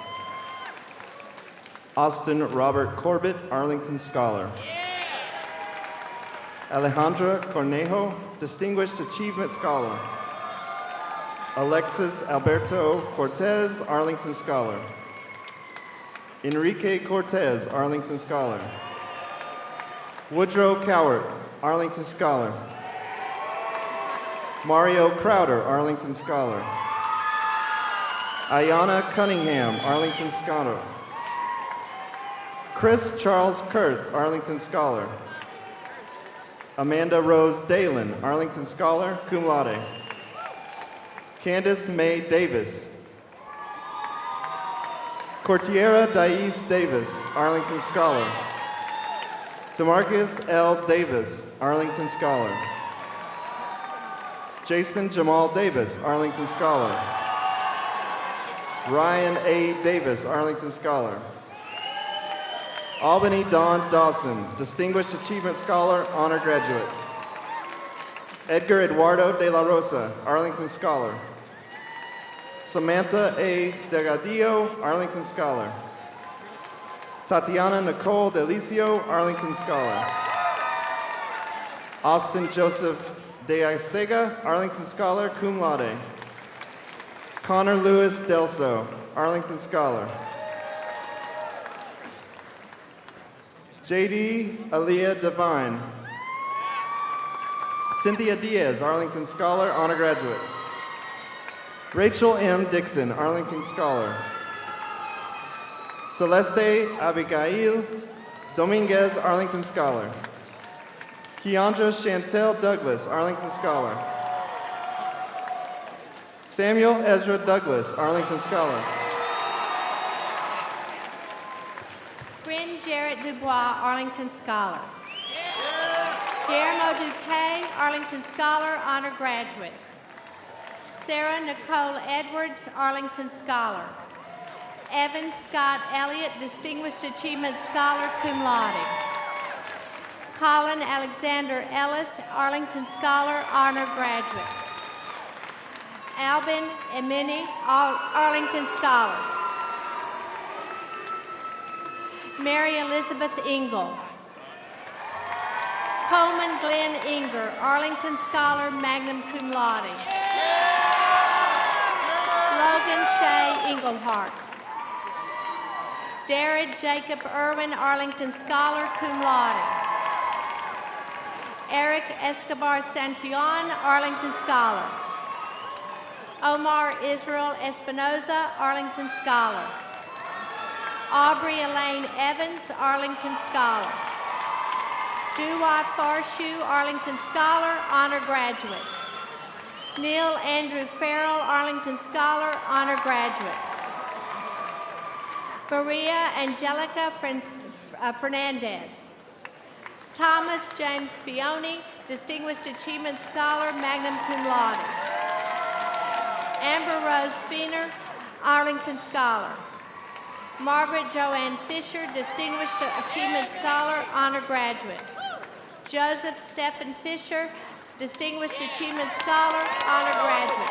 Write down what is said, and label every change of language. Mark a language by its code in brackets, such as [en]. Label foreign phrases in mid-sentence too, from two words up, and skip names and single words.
[en] Austin Robert Corbett, Arlington Scholar. Alejandra Cornejo, Distinguished Achievement Scholar. Alexis Alberto Cortez, Arlington Scholar. Enrique Cortez, Arlington Scholar. Woodrow Cowart, Arlington Scholar. Mario Crowder, Arlington Scholar. Ayana Cunningham, Arlington Scholar. Chris Charles Kurth, Arlington Scholar. Amanda Rose Dalen, Arlington Scholar, [la] cum laude. [en] Candace May Davis. Cortiera Dais Davis, Arlington Scholar. Tamarcus L. Davis, Arlington Scholar. Jason Jamal Davis, Arlington Scholar. Ryan A. Davis, Arlington Scholar. Albany Dawn Dawson, Distinguished Achievement Scholar, honor graduate. Edgar Eduardo de la Rosa, Arlington Scholar. Samantha A. Delgadillo, Arlington Scholar. Tatiana Nicole Delicio, Arlington Scholar. Austin Joseph De Isega, Arlington Scholar, [la] cum laude. [en] Connor Lewis Delso, Arlington Scholar. J.D. Aaliyah Devine. Cynthia Diaz, Arlington Scholar, honor graduate. Rachel M. Dixon, Arlington Scholar. Celeste Abigail Dominguez, Arlington Scholar. Keandra Chantel Douglas, Arlington Scholar. Samuel Ezra Douglas, Arlington Scholar. Bryn Jarrett Dubois, Arlington Scholar. Guillermo Duque, Arlington Scholar, honor graduate. Sarah Nicole Edwards, Arlington Scholar. Evan Scott Elliott, Distinguished Achievement Scholar, [la] cum laude. [en] Colin Alexander Ellis, Arlington Scholar, honor graduate. Albin Emini, Arlington Scholar. Mary Elizabeth Engel. Coleman Glenn Inger, Arlington Scholar, [la] magna cum laude. [en] Logan Shea Englehart. Darrell Jacob Irwin, Arlington Scholar, [la] cum laude. [en] Eric Escobar Santillan, Arlington Scholar. Omar Israel Espinoza, Arlington Scholar. Aubrey Elaine Evans, Arlington Scholar. Dewey Farshu, Arlington Scholar, honor graduate. Neil Andrew Farrell, Arlington Scholar, honor graduate. Maria Angelica Fernandez. Thomas James Fione, Distinguished Achievement Scholar, [la] magna cum laude. [en] Amber Rose Feener, Arlington Scholar. Margaret Joanne Fisher, Distinguished Achievement Scholar, honor graduate. Joseph Stephen Fisher, Distinguished Achievement Scholar, honor graduate.